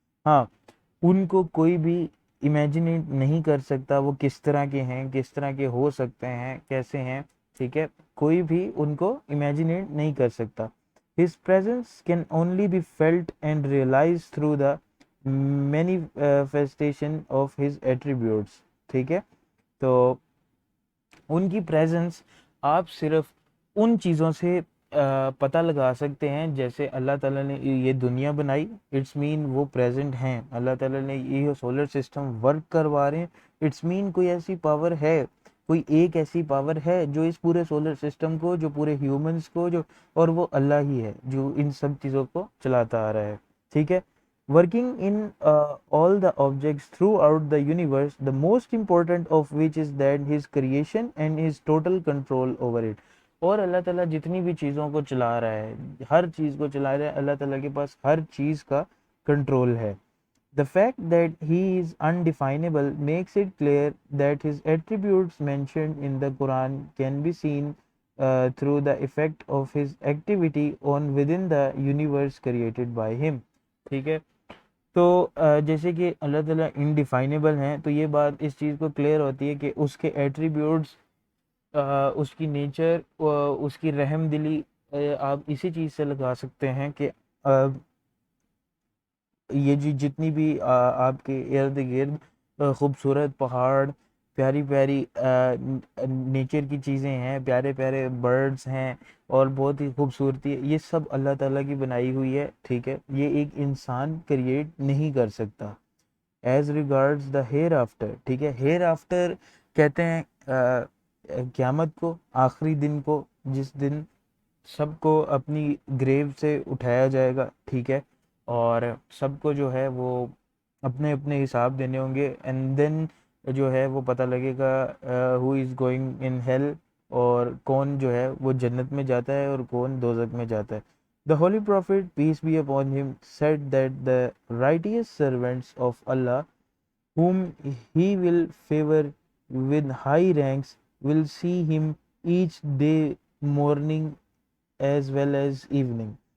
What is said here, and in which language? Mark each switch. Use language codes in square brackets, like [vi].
[ur] ہاں ان کو کوئی بھی امیجنیٹ نہیں کر سکتا وہ کس طرح کے ہیں، کس طرح کے ہو سکتے ہیں، کیسے ہیں، ٹھیک ہے، کوئی بھی ان کو امیجنیٹ نہیں کر سکتا. [en] His presence can only be felt and realized through the manifestation of his attributes. [ur] ٹھیک ہے، تو ان کی پریزنس آپ صرف ان چیزوں سے پتہ لگا سکتے ہیں جیسے اللہ تعالیٰ نے یہ دنیا بنائی، اٹس مین وہ پریزنٹ ہیں. اللہ تعالیٰ نے یہ سولر سسٹم ورک کروا رہے ہیں، اٹس مین کوئی ایسی پاور ہے، کوئی ایک ایسی پاور ہے جو اس پورے سولر سسٹم کو، جو پورے ہیومنس کو، جو اور وہ اللہ ہی ہے جو ان سب چیزوں کو چلاتا آ رہا ہے. ٹھیک ہے، [en] working in all the objects throughout the universe, the most important of which is that his creation and his total control over it. [ur] اور اللہ تعالیٰ جتنی بھی چیزوں کو چلا رہا ہے، ہر چیز کو چلا رہا ہے، اللہ تعالیٰ کے پاس ہر چیز کا کنٹرول ہے. [en] The fact that he is undefinable makes it clear that his attributes mentioned in the Quran can be seen through the effect of his activity on within the universe created by him. [ur] ٹھیک ہے، تو جیسے کہ اللہ تعالیٰ انڈیفائنیبل ہیں، تو یہ بات اس چیز کو کلیئر ہوتی ہے کہ اس کے ایٹریبیوٹس، اس کی نیچر، اس کی رحم دلی آپ اسی چیز سے لگا سکتے ہیں کہ یہ جتنی بھی آپ کے ارد گرد خوبصورت پہاڑ، پیاری پیاری نیچر کی چیزیں ہیں، پیارے پیارے برڈز ہیں اور بہت ہی خوبصورتی ہے، یہ سب اللہ تعالیٰ کی بنائی ہوئی ہے. ٹھیک ہے، یہ ایک انسان کریٹ نہیں کر سکتا. [en] as regards the hereafter, [ur] ٹھیک ہے، ہیئر آفٹر کہتے ہیں قیامت کو، آخری دن کو، جس دن سب کو اپنی گریو سے اٹھایا جائے گا. ٹھیک ہے، اور سب کو جو ہے وہ اپنے اپنے حساب دینے ہوں گے، اینڈ دین جو ہے وہ پتہ لگے گا [en] who is going in hell, [ur] اور کون جو ہے وہ جنت میں جاتا ہے اور کون دوزخ میں جاتا ہے. [en] The Holy Prophet, peace be upon him, said that the righteous servants of Allah, whom he will favor with high ranks, will see him each day, morning as well as evening.